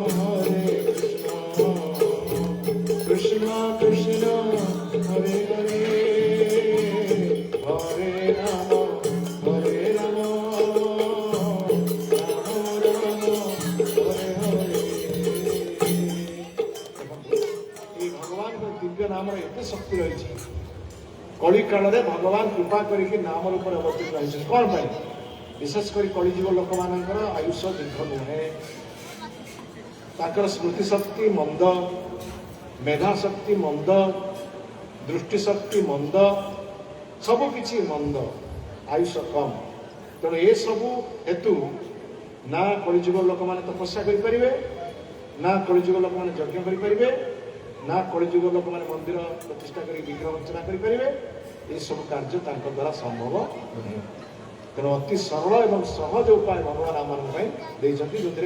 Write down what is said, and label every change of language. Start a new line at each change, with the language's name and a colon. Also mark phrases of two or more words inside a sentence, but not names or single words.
Sanskrit: कृष्ण कृष्ण हरे हरे हरे राम हरे राम राम हरे हरे।
Odia: ଏଇ ଭଗବାନଙ୍କ ଦିବ୍ୟ ନାମର ଏତେ ଶକ୍ତି ରହିଛି କଳି କାଳରେ ଭଗବାନ କୃପା କରିକି ନାମ ରୂପରେ ଅବତୀର୍ଣ୍ଣ ହୋଇଛନ୍ତି କ'ଣ ପାଇଁ ବିଶେଷ କରି କଳିଯୁଗ ଲୋକମାନଙ୍କର ଆୟୁଷ ଦୀର୍ଘ ନୁହେଁ ତାଙ୍କର ସ୍ମୃତି ଶକ୍ତି ମନ୍ଦ ମେଧା ଶକ୍ତି ମନ୍ଦ ଦୃଷ୍ଟି ଶକ୍ତି ମନ୍ଦ ସବୁକିଛି ମନ୍ଦ ଆୟୁଷ କମ୍ ତେଣୁ ଏସବୁ ହେତୁ ନା କଳିଯୁଗ ଲୋକମାନେ ତପସ୍ୟା କରିପାରିବେ ନା କଳିଯୁଗ ଲୋକମାନେ ଯଜ୍ଞ କରିପାରିବେ ନା କଳିଯୁଗ ଲୋକମାନେ ମନ୍ଦିର ପ୍ରତିଷ୍ଠା କରି ବିଗ୍ରହ ଅର୍ଚ୍ଚନା କରିପାରିବେ ଏସବୁ କାର୍ଯ୍ୟ ତାଙ୍କ ଦ୍ୱାରା ସମ୍ଭବ ନୁହେଁ ତେଣୁ ଅତି ସରଳ ଏବଂ ସହଜ ଉପାୟ ଭଗବାନ ଆମମାନଙ୍କ ପାଇଁ ଦେଇଛନ୍ତି ଯେଉଁଥିରେ